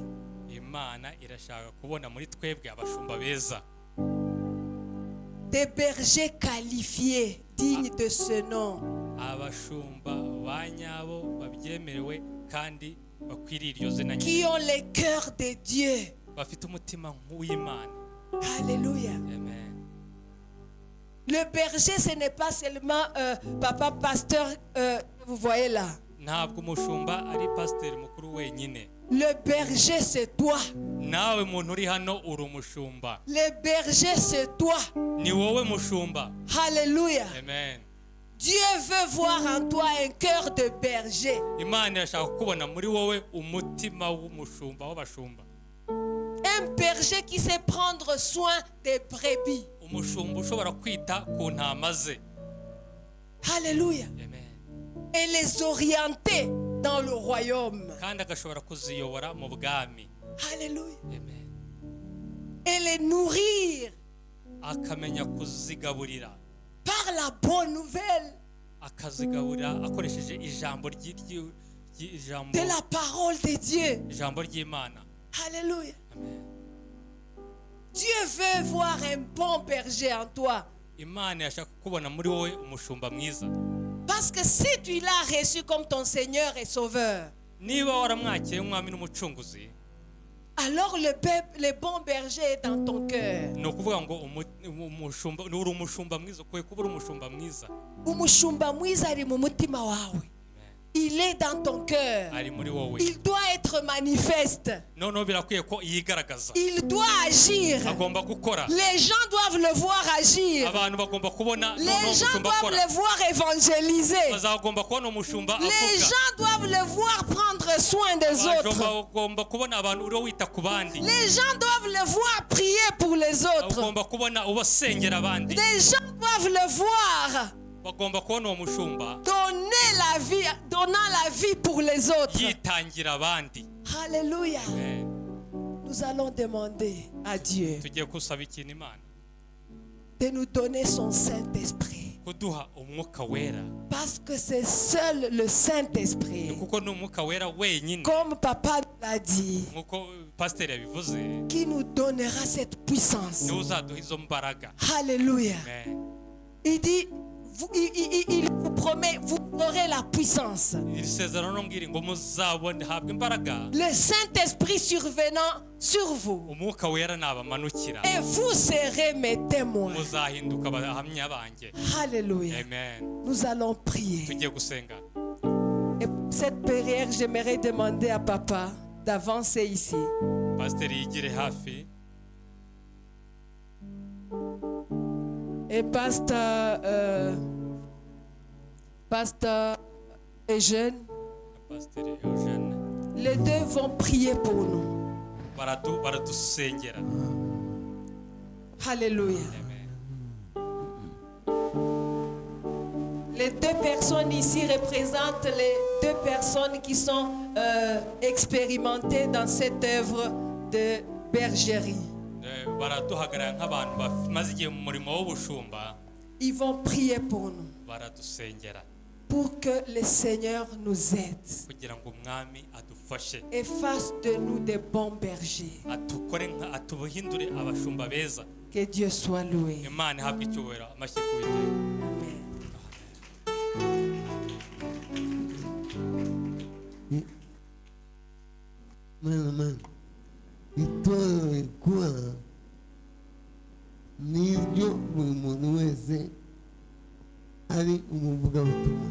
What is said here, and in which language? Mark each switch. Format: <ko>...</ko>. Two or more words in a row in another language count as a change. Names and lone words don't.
<rw>Imana irashaka kubona muri twebwe abashumba beza,</rw> <fr>Des bergers qualifiés, dignes de ce nom.</fr> <rw>abashumba ba nyabo babyemerewe kandi bakwiriye iryo zina nyine,</rw> <fr>Qui ont le cœur de Dieu.</fr> <rw>bafite umutima nk'uw'Imana. Alléluia. Amen.</rw> <fr>Le berger, ce n'est pas seulement papa pasteur que vous voyez là.</fr> <rw>Ntabwo umushumba ari pasiteri mukuru wenyine.</rw> <fr>Le berger, c'est toi.</fr> <rw>Nawe muntu uri hano uri umushumba.</rw> <fr>Le berger, c'est toi.</fr> <rw>Ni wowe mushumba. Alléluia. Amen.</rw> <fr>Dieu veut voir en toi un cœur de berger.</fr> <rw>Imana irashaka kubona muri wowe umutima w'umushumba w'abashumba.</rw> <fr>Un berger qui sait prendre soin des brebis.</fr> <rw>Umushumba ushobora kwita ku ntama ze. Alléluia. Amen.</rw> <fr>Et les orienter dans le royaume.</fr> <rw>Kandi agashobora kuziyobora mu bwami. Alléluia. Amen.</rw> <fr>Et les nourrir</fr> <rw>Akamenya kuzigaburira.</rw> <fr>par la bonne nouvelle</fr> <rw>Akazigaburira akoresheje ijambo</rw> <fr>de la parole de Dieu.</fr> <rw>ijambo ry'Imana. Alléluia. Amen.</rw> <fr>Dieu veut voir un bon berger en toi.</fr> <rw>Imana yashaka kubona muri wowe umushumba mwiza.</rw> <fr>Parce que si tu l'as reçu comme ton Seigneur et Sauveur,</fr> <rw>Niba waramwakiriye umwami n'umucunguzi,</rw> <fr>alors le bon berger est dans ton cœur.</fr> <rw>ni ukuvuga ngo umushumba uri umushumba mwiza, ukwiye kuba uri umushumba mwiza. Umushumba mwiza ari mu mutima wawe.</rw> <fr>Il est dans ton cœur.</fr> <rw>Ari muri wowe.</rw> <fr>Il doit être manifeste.</fr> <rw>Noneho birakwiye ko yigaragaza.</rw> <fr>Il doit agir.</fr> <rw>Agomba gukora.</rw> <fr>Les gens doivent le voir agir.</fr> <rw>Abantu bagomba kubona</rw> <fr>Les gens</fr> <rw>umushumba</rw> <fr>doivent</fr> <rw>akora.</rw> <fr>le voir évangéliser.</fr> <rw>Bazagomba kubona umushumba</rw> <fr>Les</fr> <rw>avuga.</rw> <fr>gens doivent le voir prendre soin des autres.</fr> <rw>Bagomba kubona abantu uri wita ku bandi.</rw> <fr>Les gens doivent le voir prier pour les autres.</fr> <rw>Bagomba kubona ubasengera abandi.</rw> <fr>Les gens doivent le voir</fr> <rw>Bagomba kubona uwo mushumba</rw> <fr>donnant la vie pour les autres.</fr> <rw>yitangira abandi. Alléluia. Amen.</rw> <fr>Nous allons demander à Dieu</fr> <rw>Tugiye kusaba ikintu Imana,</rw> <fr>de nous donner son Saint-Esprit.</fr> <rw>kuduha umwuka wera,</rw> <fr>Parce que c'est seul le Saint-Esprit,</fr> <rw>kuko ni umwuka wera wenyine,</rw> <fr>comme papa l'a dit,</fr> <rw>nkuko pasiteri yabivuze,</rw> <fr>qui nous donnera cette puissance.</fr> <rw>niwe uzaduha izo mbaraga. Alléluia. Amen.</rw> <fr>Il dit, il vous promet, vous aurez la puissance.</fr> <rw>Iri sezerano mbwira ngo muzabone habwe imbaraga,</rw> <fr>Le Saint-Esprit survenant sur vous.</fr> <rw>umwuka wera nabamanukira,</rw> <fr>Et vous serez mes témoins.</fr> <rw>muzahinduka abahamya banjye. Alléluia. Amen.</rw> <fr>Nous allons prier.</fr> <rw>Tugiye gusenga.</rw> <fr>Et pour cette prière, j'aimerais demander à papa d'avancer ici.</fr> <rw>Pasiteri yigire hafi.</rw> <fr>Et pasteur Eugène,</fr> <rw>Pasiteri Eugene</rw> <fr>les deux vont prier pour nous.</fr> <rw>baradusengera. Alléluia. Amen.</rw> <fr>Les deux personnes ici représentent les deux personnes qui sont expérimentées dans cette œuvre de bergerie.</fr> <rw>Baraduhagarara nk'abantu bamaze igihe mu murimo w'ubushumba.</rw> <fr>Ils vont prier pour nous,</fr> <rw>Baradusengera</rw> <fr>pour que le Seigneur nous aide</fr> <rw>kugira ngo umwami adufashe,</rw> <fr>et fasse de nous des bons bergers.</fr> <rw>atubuhindure abashumba beza.</rw> <fr>Que Dieu soit loué.</fr> <rw>Imana ihabwe icyubahiro. Amashyi ku Uwiteka. Mama, itorero rikura n'ibyo buri muntu wese ari umuvugabutumwa.</rw>